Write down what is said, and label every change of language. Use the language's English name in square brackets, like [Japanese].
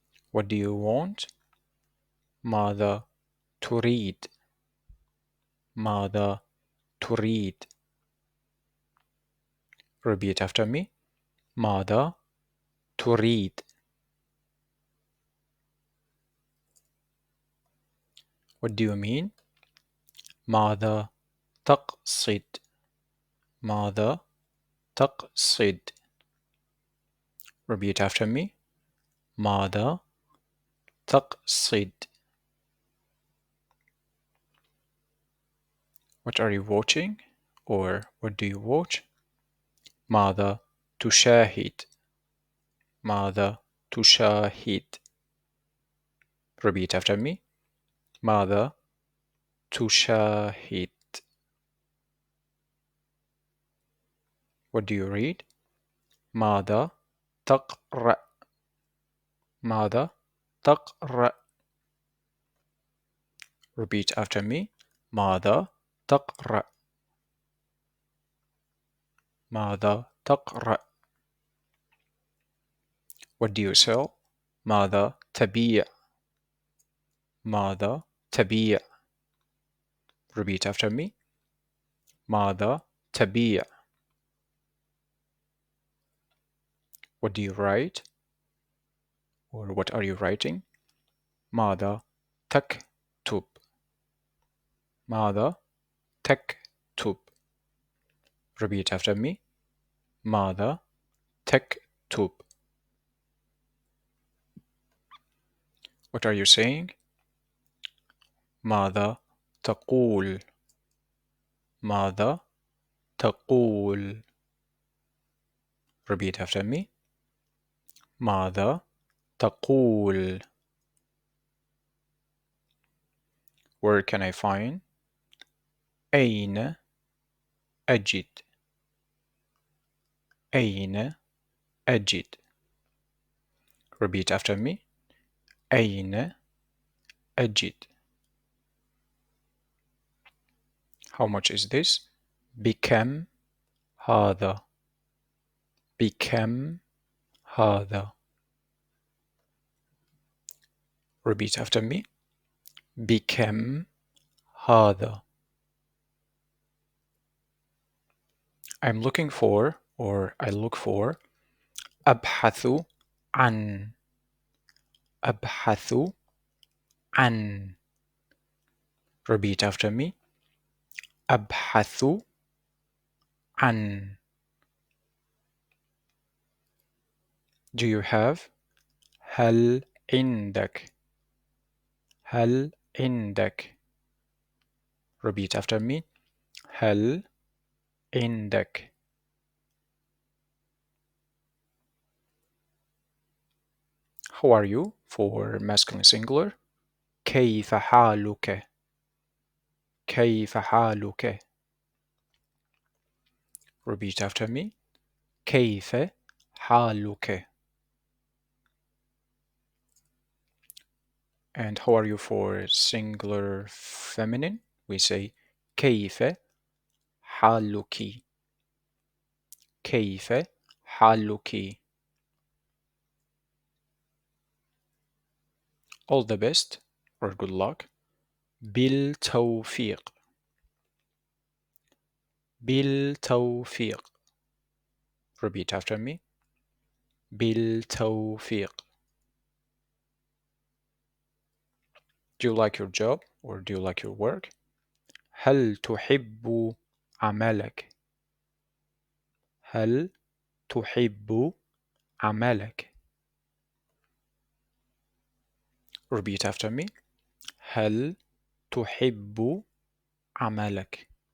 [English] What do you want? [Arabic] ماذا تريد؟ ماذا تريد؟ [English] Repeat after me. [Arabic] ماذا تريد؟ [English] What do you mean? [Arabic] ماذا تقصد؟ ماذا تقصد؟ [English] Repeat after me. [Arabic] ماذا تقصد? [English] What are you watching? Or what do you watch? [Arabic] ماذا تشاهد؟ ماذا تشاهد؟ [English] Repeat after me. [Arabic] ماذا تشاهد؟ [English] What do you read? [Arabic] ماذا تقرأ؟ ماذا تقرأ؟ [English] Repeat after me. [Arabic] ماذا تقرأ؟ ماذا تقرأ؟ [English] What do you sell? [Arabic] ماذا تبيع؟ ماذا تبيع؟ [English] Repeat after me. [Arabic] ماذا تبيع؟ [English] What do you write? Or what are you writing? [Arabic] ماذا تكتب؟ ماذا تكتب؟ [English] Repeat after me. [Arabic] ماذا تكتب؟ [English] What are you saying? [Arabic] ماذا تقول؟ ماذا تقول؟ [English] Repeat after me. [Arabic] ماذا تقول؟ [English] Where can I find? [Arabic] أين أجد؟ أين أجد؟ [English] Repeat after me. [Arabic] أين أجد؟ [English] How much is this? [Arabic] بكم هذا؟ بكم هذا؟ [English] Repeat after me. [Arabic] بكم هذا؟ [English] I'm looking for or I look for [Arabic] أبحث عن أبحث عن [English] Repeat after me. [Arabic] أبحث عن [English] Do you have? [Arabic] هل عندك هل عندك [English] Repeat after me. [Arabic] هل عندك [English] How are you for masculine singular. [Arabic] كيف حالك كيف حالك [English] Repeat after me. [Arabic] كيف حالك. [English] And how are you for singular feminine? We say [Arabic] كيف حالك كيف حالك. [English] All the best or good luck. [Arabic] بالتوفيق بالتوفيق. [English] Repeat after me. [Arabic] بالتوفيق. [English] Do you like your job or do you like your work? [Arabic] هل تحب عملك هل تحب عملك [English] Repeat after me. [Arabic] هل تحب عملك.